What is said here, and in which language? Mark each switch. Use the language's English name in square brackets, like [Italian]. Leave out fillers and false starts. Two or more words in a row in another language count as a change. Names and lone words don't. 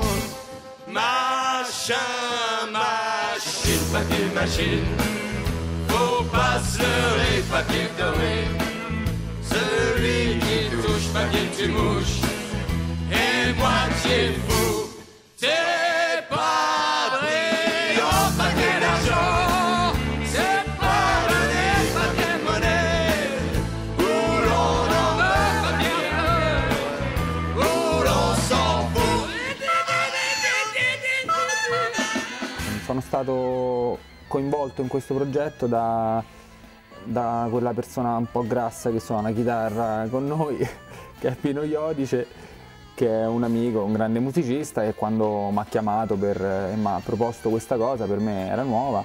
[French] Machin, machine, papier machine, faut pas se leurrer, papier doré, celui qui touche, papier tu mouches, et moitié fou, c'est pas brillant, papier d'argent, c'est pas donné, papier monnaie, où l'on en veut, papier où l'on s'en fout. [Italian] Sono stato coinvolto in questo progetto da quella persona un po' grassa che suona chitarra con noi, che è Pino Iodice, che è un amico, un grande musicista, e quando mi ha chiamato e mi ha proposto questa cosa, per me era nuova.